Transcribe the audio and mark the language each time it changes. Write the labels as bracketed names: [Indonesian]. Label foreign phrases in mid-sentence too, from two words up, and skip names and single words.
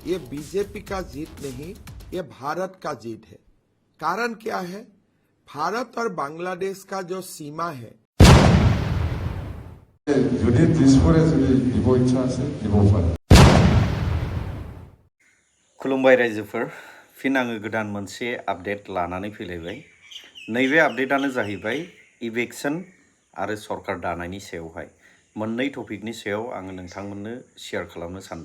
[Hindi] ये बीजेपी का जीत नहीं, ये भारत का जीत है। कारण क्या है? भारत और बांग्लादेश का जो सीमा है, [Bodo] खुलुमबाय रायजोफोर, फिन आङो गोदान मोनसे आपडेट लानानै फैलायबाय। नैबे आपडेटानो जाहैबाय इलेक्शन आरो सरकार दानायनि सायावहाय मोननै टपिकनि सायाव आङो नोंथांमोननो शेयार खालामनो सानदों।